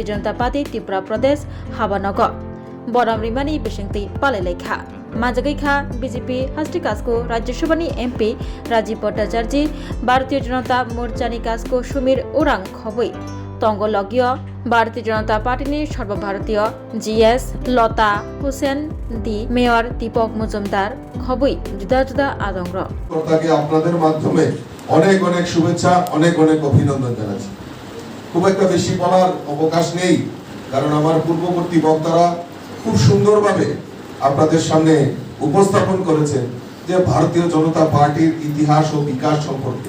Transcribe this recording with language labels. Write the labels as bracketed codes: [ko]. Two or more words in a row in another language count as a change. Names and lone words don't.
[trk] जनता पार्टी त्रिपुरा प्रदेश हाबानग बरामरिमानि बेसेंति पालायलायखा माजगैखा बीजेपी हास्टिकासको राज्यसभानि एमपी राजीव भट्टाचार्य भारतीय जनता मोर्चानि कासको सुमीर ओरां खबै तंगलगिय भारतीय जनता पार्टीनि सर्वभारतीय जीएस लता हुसैन दी मेयर दीपक मुजुमदार खबै जुदा जुदा आदंग्र [bn] তাকে আপনাদের মাধ্যমে অনেক অনেক শুভেচ্ছা অনেক অনেক অভিনন্দন জানাচ্ছি। খুব একটা বেশি বলার অবকাশ নেই, কারণ আমার পূর্ববর্তী বক্তারা খুব সুন্দরভাবে আপনাদের সামনে উপস্থাপন করেছেন যে ভারতীয় জনতা পার্টির ইতিহাস ও বিকাশ সম্পর্কে।